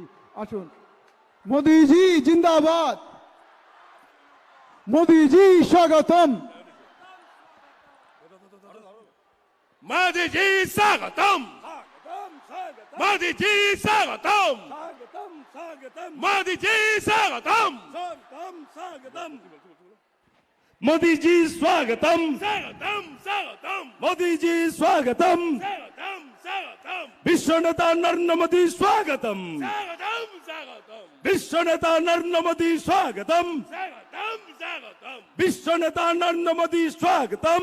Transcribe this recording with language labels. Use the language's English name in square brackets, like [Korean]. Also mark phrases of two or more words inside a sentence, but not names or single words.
[Bangla] আসুন, মোদিজি জিন্দাবাদ, মোদিজি স্বাগতম, মোদিজি স্বাগতম, মোদিজি স্বাগতম, মোদিজি স্বাগতম, মোদিজি স্বাগতম, স্বাগতম, স্বাগতম, মোদিজি স্বাগতম, স্বাগতম, স্বাগতম, বিশ্ব নেতা নরেন্দ্র মোদি স্বাগতম, স্বাগতম, স্বাগতম, বিশ্ব নেতা নরেন্দ্র মোদি স্বাগতম, স্বাগতম, স্বাগতম, বিশ্ব নেতা নরেন্দ্র মোদি স্বাগতম,